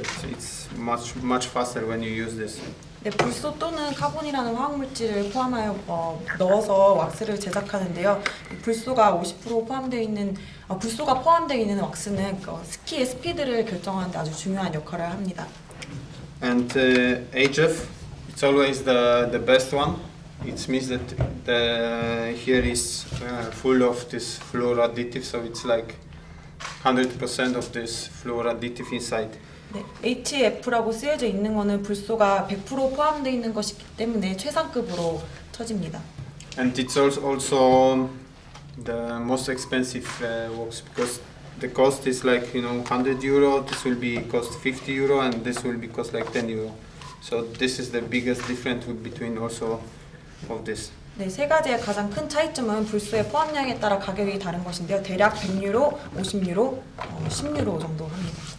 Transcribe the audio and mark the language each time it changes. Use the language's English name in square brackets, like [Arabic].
[English] It's much faster when you use this. [Korean] 네, 불소 또는 카본이라는 화학물질을 포함하여 넣어서 왁스를 제작하는데요. 불소가 50% 포함되어 있는 불소가 포함되어 있는 왁스는 스키의 스피드를 결정하는 데 아주 중요한 역할을 합니다. [English] And HF, it's always the best one. It means that here is full of this fluor additive, so it's like 100% of this fluor additive inside. [Korean] 네, HF라고 쓰여져 있는 것은 불소가 100% 포함되어 있는 것이기 때문에 최상급으로 쳐집니다. [English] And it's also the most expensive wax because the cost is like €100. This will be cost €50, and this will be cost like €10. So this is the biggest difference between also of this. [Korean] 네, 세 가지의 가장 큰 차이점은 불소의 포함량에 따라 가격이 다른 것인데요. 대략 100유로, 50유로, 10유로 정도 합니다.